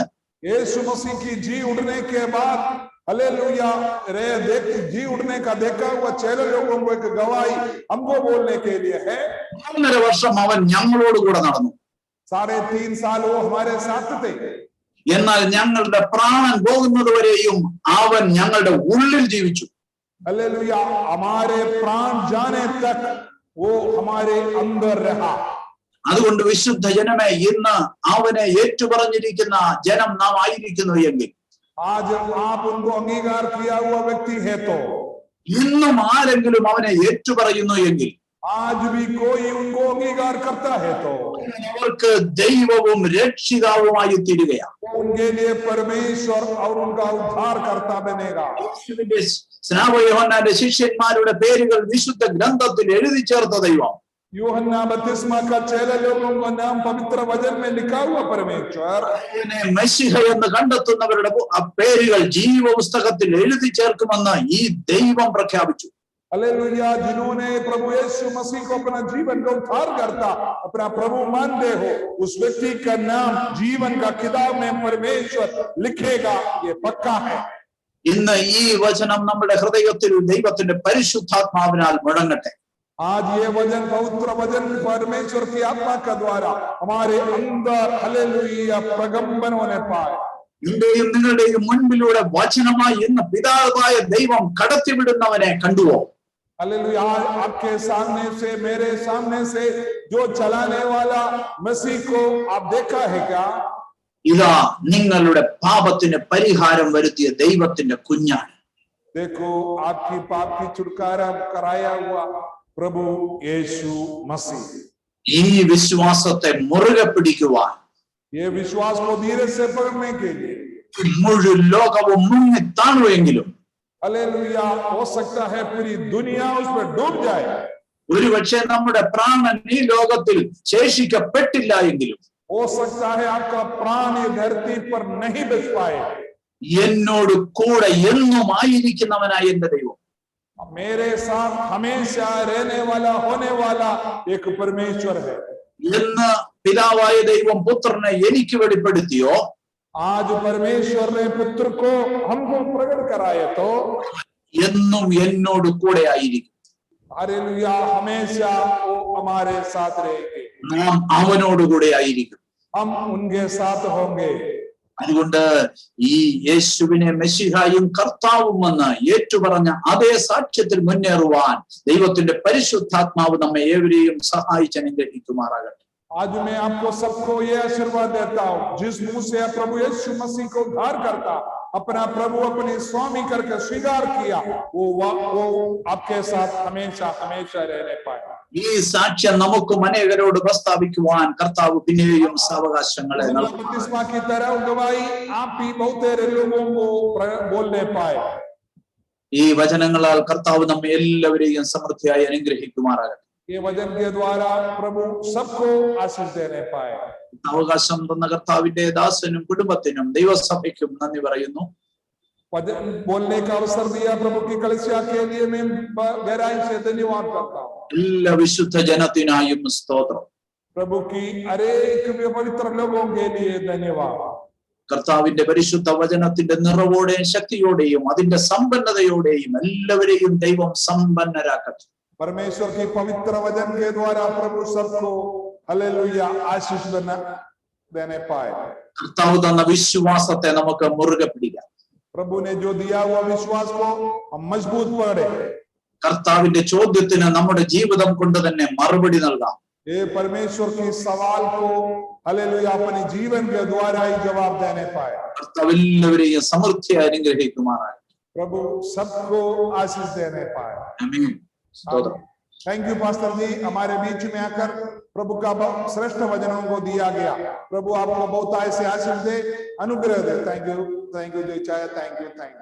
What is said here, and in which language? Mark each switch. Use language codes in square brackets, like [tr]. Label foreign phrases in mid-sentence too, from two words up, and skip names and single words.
[hi] यीशु मसीह की जी उड़ने के बाद हालेलुया जी उड़ने का देखा हुआ चेले लोगों को एक गवाही हमको बोलने के लिए है। [ml] 3.5 വർഷം അവൻ ഞങ്ങളോടുകൂടെ നടന്നു. [hi] 3.5 साल वो हमारे साथ थे। [ml] എന്നാൽ ഞങ്ങളുടെ പ്രാണൻ പോകുന്നത് വരെയും അവൻ ഞങ്ങളുടെ ഉള്ളിൽ ജീവിച്ചു. [hi] हालेलुया। हमारे प्राण जाने तक वो हमारे अंदर रहा। [ml] അതുകൊണ്ട് വിശുദ്ധ ജനമേ, ഇന്ന് അവനെ ഏറ്റുപറഞ്ഞിരിക്കുന്ന ജനം നാം ആയിരിക്കുന്നു എങ്കിൽ, [hi] आज आप उनको अंगीकार किया हुआ व्यक्ति है तो [ml] ഇന്നും ആരെങ്കിലും അവനെ ഏറ്റുപറയുന്നു എങ്കിൽ, [hi] आज भी कोई उनको अंगीकार करता है तो [ml] അവർക്ക് ദൈവവും രക്ഷിതാവുമായി തീരുകയാണ്. [hi] उनके लिए परमेश्वर और उनका उद्धारकर्ता बनेगा. [ml] യേശുവിന്റെ സ്നാപക യോഹന്നാന്റെ ശിഷ്യന്മാരുടെ പേരുകൾ വിശുദ്ധ ഗ്രന്ഥത്തിൽ എഴുതി ചേർത്ത ദൈവം, [hi] यूहन्ना बपतिस्मा का 6 लोगों का नाम पवित्र वचन में लिखा हुआ परमेश्वर, [ml] മെസ്സിഹ എന്ന് കണ്ടെത്തുന്നവരുടെ പേരുകൾ ജീവപുസ്തകത്തിൽ എഴുതി ചേർക്കുമെന്ന് ഈ ദൈവം പ്രഖ്യാപിച്ചു. [hi] हालेलुया. जिन्होंने प्रभु यीशु मसीह को अपना जीवन का उद्धारकर्ता, अपना प्रभु मानते हो, उस व्यक्ति का नाम जीवन का किताब में परमेश्वर लिखेगा, ये पक्का है. [ml] ഇന്ന് ഈ വചനം നമ്മുടെ ഹൃദയത്തിൽ ദൈവത്തിന്റെ പരിശുദ്ധാത്മാവിനാൽ മുഴങ്ങട്ടെ. [hi] आज ये वचन, पवित्र वचन परमेश्वर की आत्मा का द्वारा हमारे अंदर हालेलुया प्रगंबन होने पाए. [ml] ഇന്റെയും നിങ്ങളുടെയും മുൻപിലൂടെ വചനമായി ഇന്ന് പിതാവായ ദൈവം കടത്തിവിടുന്നവനെ കണ്ടുവോ? [hi] हालेलुया. आपके सामने से, मेरे सामने से जो चलाने वाला मसीह को आप देखा है क्या? [ml] ഇതാ നിങ്ങളുടെ പാപത്തിന് പരിഹാരം വരുത്തിയ ദൈവത്തിന്റെ കുഞ്ഞാണ്. [hi] देखो, आपकी पाप की छुटकारा कराया हुआ प्रभु यीशु मसीह. [ml] ഈ വിശ്വാസത്തെ മുറുകെ പിടിക്കുവാൻ [hi] ये विश्वास को धीरे से पकड़ने के लिए [ml] മുഴുവൻ ലോകവും മുങ്ങി താണുവെങ്കിലും [hi] हालेलुया, हो सकता है पूरी दुनिया उस पर डूब जाए. [ml] ഒരുപക്ഷെ നമ്മുടെ പ്രാണൻ ഈ ലോകത്തിൽ ശേഷിക്കപ്പെട്ടില്ല എങ്കിലും [hi] हो सकता है आपका प्राण ये धरती पर नहीं बच पाए. [ml] എന്നോട് കൂടെ എന്നും ആയിരിക്കുന്നവനായ എന്റെ ദൈവം, [hi] मेरे साथ हमेशा रहने वाला, होने वाला एक परमेश्वर है. [ml] എന്ന് പിതാവായ ദൈവം പുത്രനെ എനിക്ക് വെളിപ്പെടുത്തിയോ, [hi] आज परमेश्वर ने पुत्र को हमको प्रकट कराया तो [ml] എന്നും എന്നോട് കൂടെ ആയിരിക്കും. [hi] हालेलुया, हमेशा वो हमारे साथ रहेंगे. [ml] നാം അവനോടുകൂടെ ആയിരിക്കും. [hi] हम उनके साथ होंगे. [ml] അതുകൊണ്ട് ഈ യേശുവിനെ മെസ്സിഹായും കർത്താവും എന്ന് ഏറ്റുപറഞ്ഞ അതേ സാക്ഷ്യത്തിൽ മുന്നേറുവാൻ ദൈവത്തിന്റെ പരിശുദ്ധാത്മാവ് നമ്മെ ഏവരെയും സഹായിച്ച് അനുഗ്രഹിക്കുമാറാകട്ടെ. [hi] आज मैं आपको सबको ये आशीर्वाद देता हूँ, जिस मुंह से प्रभु यीशु मसीह को उद्धार करता, अपना प्रभु अपने स्वामी करके स्वीकार किया, वो आपके साथ हमेशा हमेशा रहने पाए. [ml] ഈ സാക്ഷ്യം നമുക്കും അനേകരോട് പ്രസ്താവിക്കുവാൻ കർത്താവ് പിന്നെയും സാവകാശങ്ങളെ നൽകും. [hi] बपतिस्मा की तरह गवाही आप भी बहुत लोगों को बोलने पाए. [ml] ഈ വചനങ്ങളാൽ കർത്താവ് നമ്മെ എല്ലാവരെയും സമൃദ്ധിയായി അനുഗ്രഹിക്കുമാറാകട്ടെ. [hi] ये वचन के द्वारा प्रभु सबको आशीष देने पाए. [ml] അവകാശം തന്ന കർത്താവിന്റെ ദാസനും കുടുംബത്തിനും ദൈവസഭയ്ക്കും നന്ദി പറയുന്നു. [hi] वचन बोलने का अवसर दिया प्रभु की कलीसिया के लिए मैं गहराई से धन्यवाद करता हूँ. [ml] എല്ലാ വിശുദ്ധ ജനത്തിനായും സ്തോത്രം. [hi] प्रभु की अनेक पवित्र लोगों के लिए धन्यवाद. [ml] കർത്താവിന്റെ പരിശുദ്ധ വചനത്തിന്റെ നിറവോടെയും ശക്തിയോടെയും അതിന്റെ സമ്പന്നതയോടെയും എല്ലാവരെയും ദൈവം സമ്പന്നരാക്കട്ടെ. [hi] परमेश्वर की पवित्र वचन के द्वारा प्रभु सबको हालेलुया आशीष देने पाए. [ml] കർത്താവ് തന്ന വിശ്വാസത്തെ നമുക്ക് മുറുകെ പിടിക്കാം. [hi] प्रभु ने जो दिया हुआ विश्वास को हम मजबूत पकड़े. [ml] കർത്താവിന്റെ ചോദ്യത്തിന് നമ്മുടെ ജീവിതം കൊണ്ട് തന്നെ മറുപടി നൽകാം. [hi] ये परमेश्वर की सवाल को हालेलुया अपने जीवन के द्वारा ही जवाब देने पाए. [ml] കർത്താവ് എല്ലാവരെയും സമൃദ്ധിയായി അനുഗ്രഹിക്കുമാറാകട്ടെ. [hi] प्रभु सबको आशीष देने पाए. [ml] ആമേൻ. സ്തോത്രം. [en] thank you pastor [hi] जी, हमारे बीच में आकर प्रभु का श्रेष्ठ वचनों को दिया गया. प्रभु आपको बहुत ऐसे आशीष दे, अनुग्रह दे. [en] thank you [hi] जो चाहे. [en] thank you.